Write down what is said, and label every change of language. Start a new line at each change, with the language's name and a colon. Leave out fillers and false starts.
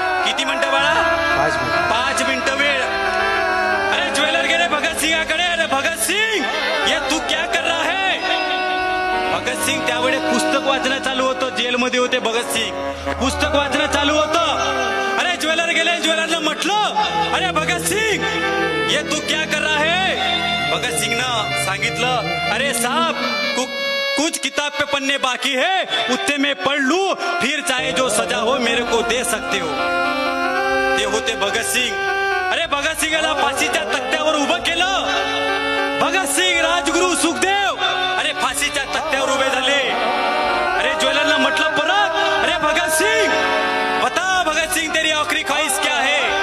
Marathi: किती मिनिटं बाळा? 5 मिनिटं वेळ. अरे ज्वेलर गेले भगतसिंगाकडे. अरे भगतसिंग,
Hindi: ये तू क्या कर रहा है?
Marathi: भगतसिंग त्यावेळेस पुस्तक वाचणं चालू होतं. जेलमध्ये होते भगतसिंग, पुस्तक वाचणं चालू होतं. अरे ज्वेलर गेले. ज्वेलरला म्हटलं,
Hindi: अरे भगतसिंग, ये तू क्या कर रहा है?
Marathi: भगतसिंगनं सांगितलं,
Hindi: अरे साहब, कुछ किताब पे पन्ने बाकी है, उतने में पढ़ लूं, फिर चाहे जो सजा हो मेरे को दे सकते हो.
Marathi: ते होते भगतसिंग. अरे भगतसिंगला फाशीच्या तख्त्यावर उभं केलं. भगतसिंग, राजगुरू, सुखदेव अरे फाशीच्या तख्त्यावर उभे झाले. अरे ज्वेलरला म्हटलं परत,
Hindi: अरे भगतसिंग, बता भगतसिंग, तेरी आखरी ख्वाहिश क्या है?